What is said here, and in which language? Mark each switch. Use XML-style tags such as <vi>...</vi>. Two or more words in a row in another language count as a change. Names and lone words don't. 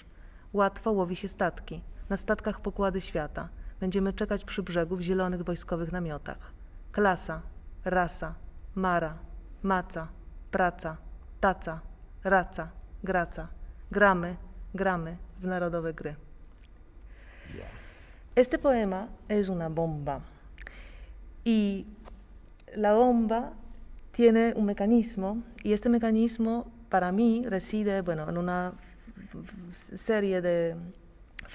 <pl>Łatwo łowi się statki. Na statkach pokłady świata. Będziemy czekać przy brzegu w zielonych wojskowych namiotach. Klasa, rasa, mara, maca, praca, taca, raca, graca. Gramy w narodowe gry.</pl> <es>Este poema es una bomba. Y la bomba tiene un mecanismo, y este mecanismo para mí reside, en una serie de fraseologismos.</es>